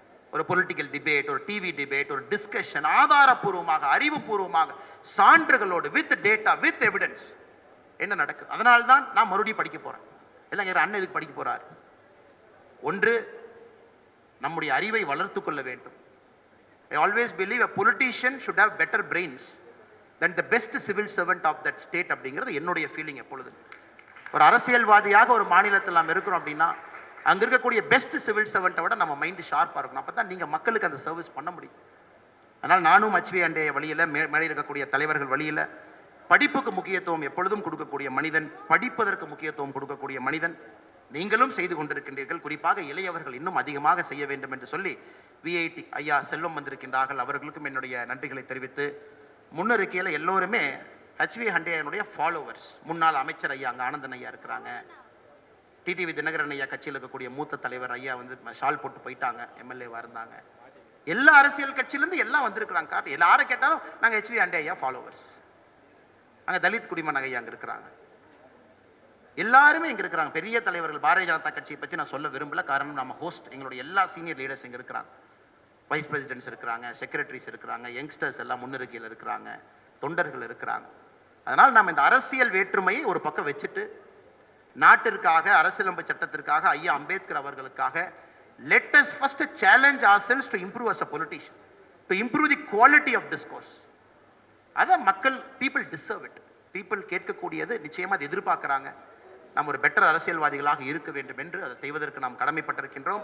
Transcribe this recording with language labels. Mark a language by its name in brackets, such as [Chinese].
[Tamil] ஒரு political debate, ஒரு TV debate, ஒரு டிஸ்கஷன் ஆதாரப்பூர்வமாக, அறிவுபூர்வமாக, சான்றுகளோடு, வித் டேட்டா, வித் எவிடன்ஸ் என்ன நடக்குது. அதனால தான் நான் மறுபடியும் படிக்க போறேன். எல்லாம் அண்ணன் இதுக்கு படிக்க போறார். ஒன்று, நம்முடைய அறிவை வளர்த்து கொள்ள வேண்டும். [English] I always believe a politician should have better brains than the best civil servant of that state [Tamil] அப்படிங்கிறது என்னுடைய ஃபீலிங். எப்பொழுது ஒரு அரசியல்வாதியாக ஒரு மாநிலத்தில் நாம் இருக்கிறோம் அப்படின்னா அங்கே இருக்கக்கூடிய பெஸ்ட் சிவில் சர்வெண்ட்டை விட நம்ம மைண்டு ஷார்ப்பாக இருக்கணும். அப்போ தான் நீங்கள் மக்களுக்கு அந்த சர்வீஸ் பண்ண முடியும். அதனால் நானும் HV அண்டைய வழியில் மேலே இருக்கக்கூடிய தலைவர்கள் வழியில் படிப்புக்கு முக்கியத்துவம் எப்பொழுதும் கொடுக்கக்கூடிய மனிதன், படிப்பதற்கு முக்கியத்துவம் கொடுக்கக்கூடிய மனிதன் நீங்களும் செய்து கொண்டிருக்கின்றீர்கள். குறிப்பாக இளையவர்கள் இன்னும் அதிகமாக செய்ய வேண்டும் என்று சொல்லி VIT ஐயா செல்வம் வந்திருக்கின்றார்கள். அவர்களுக்கும் என்னுடைய நன்றிகளை தெரிவித்து, முன்னறிக்கையில் எல்லோருமே HV ஹண்டையனுடைய ஃபாலோவர்ஸ். முன்னாள் அமைச்சர் ஐயா அங்கே ஆனந்தன் ஐயா இருக்கிறாங்க. டிடிவி தினகரன் ஐயா கட்சியில் இருக்கக்கூடிய மூத்த தலைவர் ஐயா வந்து ஷால் போட்டு போயிட்டாங்க, MLA-வா இருந்தாங்க. எல்லா அரசியல் கட்சியிலேருந்து எல்லாம் வந்திருக்கிறாங்க. எல்லாரும் கேட்டாலும் நாங்கள் HV ஹண்டே ஐயா ஃபாலோவர்ஸ். அங்கே தலித் குடிமன் ஐயா அங்கே இருக்கிறாங்க. எல்லாருமே இங்கே இருக்கிறாங்க. பெரிய தலைவர்கள். பாரதிய ஜனதா கட்சியை பற்றி நான் சொல்ல விரும்பல. காரணம் நம்ம ஹோஸ்ட், எங்களுடைய எல்லா சீனியர் லீடர்ஸ் இங்கே இருக்கிறாங்க. வைஸ் பிரசிடென்ட்ஸ் இருக்கிறாங்க, செக்ரட்டரிஸ் இருக்கிறாங்க, யங்ஸ்டர்ஸ் எல்லாம் முன்னிறுக்கையில் இருக்கிறாங்க, தொண்டர்கள் இருக்கிறாங்க. அதனால் நம்ம இந்த அரசியல் வேற்றுமையை ஒரு பக்கம் வச்சுட்டு நாட்டிற்காக, அரசியலமைப்பு சட்டத்திற்காக, ஐயா அம்பேத்கர் அவர்களுக்காக [English] let us first challenge ourselves to improve as a politician, to improve the quality of discourse. [Tamil] அதான் மக்கள், [English] people deserve it. [Tamil] people கேட்கக்கூடியது நிச்சயமாக அதை எதிர்பார்க்குறாங்க. நாம் ஒரு பெட்டர் அரசியல்வாதிகளாக இருக்க வேண்டும் என்று அதை செய்வதற்கு நாம் கடமைப்பட்டிருக்கின்றோம்.